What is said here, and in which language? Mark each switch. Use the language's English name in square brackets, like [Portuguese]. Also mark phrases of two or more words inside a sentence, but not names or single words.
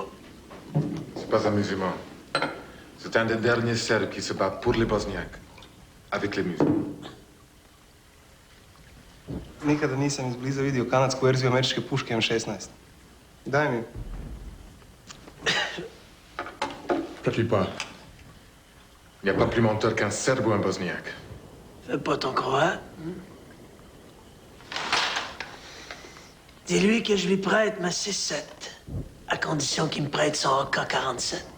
[French] C'est pas un musulman. C'est un des derniers Serbes qui se bat pour les Bosniaques. Avec les musulmans. [Bosnian] Nikada nisam izbliza vidio kanadsku verziju američke puške M16. Daj mi. [French] T'inquiète pas. Il n'y a pas plus menteur qu'un Serbe ou un Bosniaque. Fais pas ton croix. Dis-lui que je lui prête ma 6-7, à condition qu'il me prête son AK-47.